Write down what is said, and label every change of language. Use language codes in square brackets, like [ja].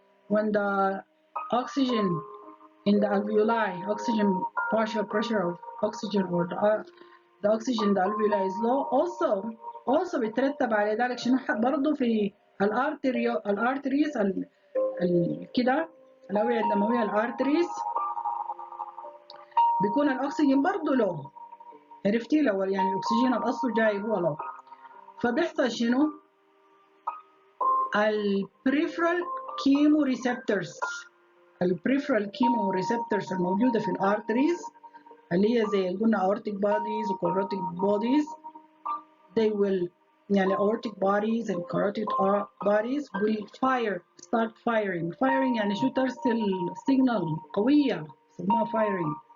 [en] When the oxygen in the alveoli, oxygen partial pressure of oxygen or the oxygen the alveoli is low. [ar] Also بيترتب على ذلك شنو برضه في الارتريز كده الاوعيه الدمويه الارتريز بيكون الاكسجين برضه لو. عرفتي؟ لو يعني الاكسجين الاصل جاي هو لو، فبيحصل شنو؟ البريفرال كيمو ريسبتورز. البريفرال كيمو ريسبتورز الموجوده في الارتريز اللي هي زي قلنا aortic bodies و carotid bodies، [en] they will [ar] يعني [en] aortic bodies and carotid bodies will start firing. [ar] يعني شو؟ ترسل signal قوية يسموها firing.